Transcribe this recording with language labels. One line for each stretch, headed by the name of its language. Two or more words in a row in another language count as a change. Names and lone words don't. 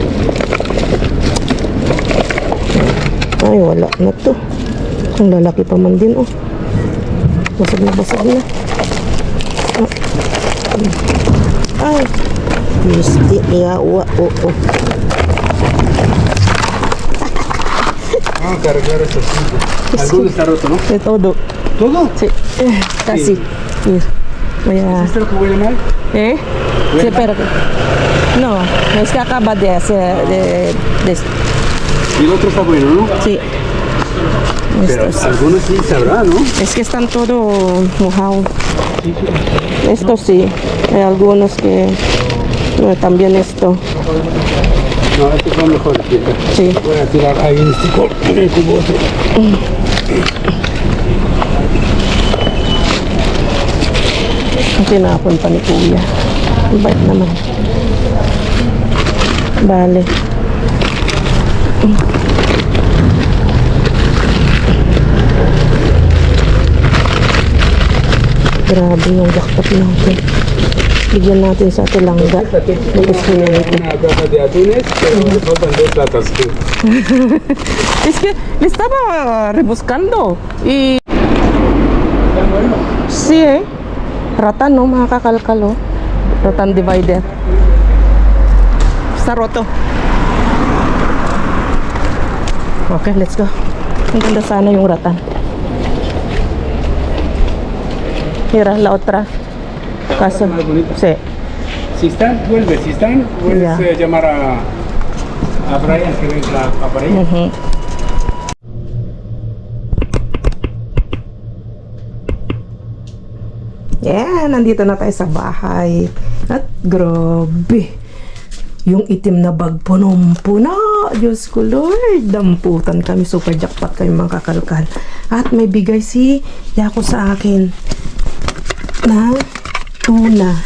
Filipino: Ay, wala na to. Ang lalaki pa man din, oh. Basag na basag na. Ay. Misti, yawa, oh.
Spanish: Ah, cargar esto. Alguno está roto, ¿no? De todo. ¿Todo? Sí, casi. Mira, voy a... ¿Es esto lo que huele mal? ¿Eh? Sí, pero... No, es que acaba de hacer... Y el otro está bueno, ¿no? Sí. Pero Estos. algunos sí sabrá, ¿no? Es que están todo mojado. Esto sí. Hay algunos que... también esto. No, estos son mejores. Sí. Voy a tirar ahí en este cubo, en el cubo otro.
Filipino: Ang tinapon pa ni Kuya. Bait naman. Bale. Grabe yung jackpot natin. Bigyan natin sa Ate Langga. Gusto niya ito.
Spanish: Una caja de atunes, pero me faltan 2 latas. Es que le estaba rebuscando y... Sí,
Filipino: Ratan, no, mga kakalkal, oh.
English: Ratan divider.
Spanish: Está roto.
English: Okay, let's go.
Filipino: Ang ganda sana yung ratan.
Spanish: Mira, la otra. Caso. Sí. Si están, vuelve. Si están, puedes Ya. llamar a Brian que venga para allá. Mhm.
Filipino: Yeah, nandito na tayo sa bahay. At grabe. Yung itim na bag punong-puno. Diyos ko Lord. Damputan kami. Super jackpot kami mga kakalkal. At may bigay si Yako sa akin na tuna.